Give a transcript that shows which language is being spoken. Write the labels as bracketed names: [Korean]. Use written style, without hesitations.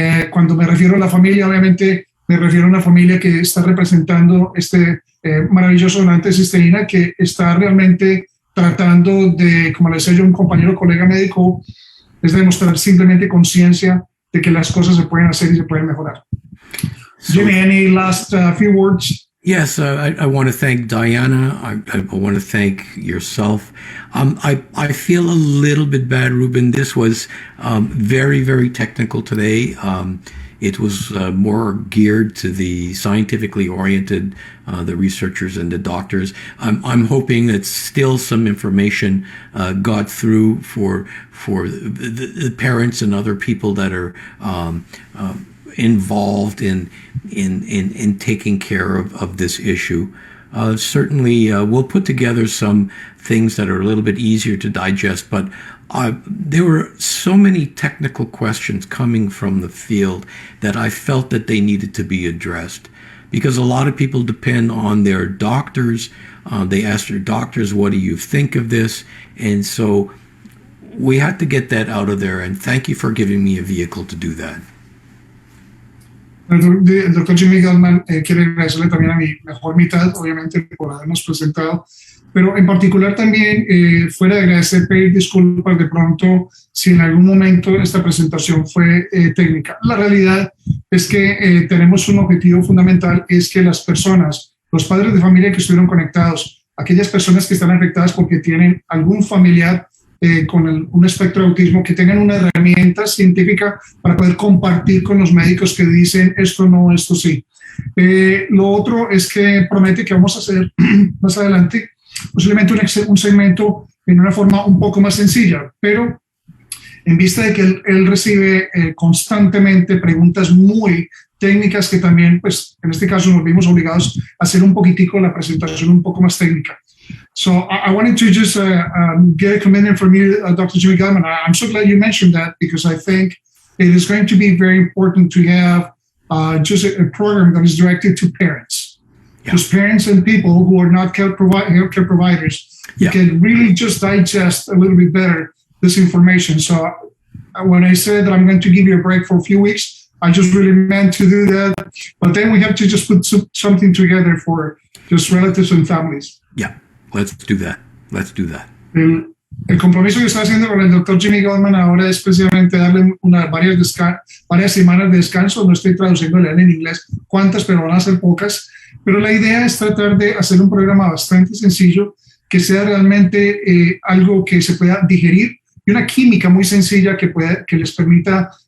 [Spanish] Cuando me refiero a la familia, obviamente me refiero a una familia que está representando este maravilloso donante de cisteína que está realmente tratando de, como le decía yo a un compañero colega médico, es demostrar simplemente conciencia de que las cosas se pueden hacer y se pueden mejorar. [English] Jimmy, any last few words? Yes, I want to thank Diana. I want to thank yourself. I feel a little bit bad, Ruben. This was very, very technical today. It was more geared to the scientifically oriented, the researchers and the doctors. I'm hoping that still some information got through for the parents and other people that are involved in taking care of this issue. Certainly, we'll put together some things that are a little bit easier to digest, but there were so many technical questions coming from the field that I felt that they needed to be addressed, because a lot of people depend on their doctors. They ask their doctors, what do you think of this? And so we had to get that out of there, and thank you for giving me a vehicle to do that. [Spanish] El doctor Jimmy Gutman quiere agradecerle también a mi mejor mitad, obviamente, por habernos presentado, pero en particular también, fuera de agradecer, pedir disculpas de pronto si en algún momento esta presentación fue técnica. La realidad es que tenemos un objetivo fundamental, es que las personas, los padres de familia que estuvieron conectados, aquellas personas que están afectadas porque tienen algún familiar con un espectro de autismo, que tengan una herramienta científica para poder compartir con los médicos que dicen esto no, esto sí. Lo otro es que promete que vamos a hacer más adelante posiblemente un segmento en una forma un poco más sencilla, pero en vista de que él recibe constantemente preguntas muy técnicas que también, pues en este caso nos vimos obligados a hacer un poquitico la presentación un poco más técnica. [English] So I wanted to just get a commitment from you, Dr. Jimmy Gutman. I'm so glad you mentioned that, because I think it is going to be very important to have just a program that is directed to parents. Yeah. Just parents and people who are not healthcare providers, yeah, can really just digest a little bit better this information. So when I said that I'm going to give you a break for a few weeks, I just really meant to do that. But then we have to just put something together for just relatives and families. Yeah, let's do that. Let's do that. [Spanish] El compromiso que está haciendo con el doctor Jimmy Gutman ahora es precisamente darle varias semanas de descanso. No estoy traduciéndole en inglés cuántas, pero van a ser pocas. Pero la idea es tratar de hacer un programa bastante sencillo, que sea realmente algo que se pueda digerir, y una química muy sencilla que les permita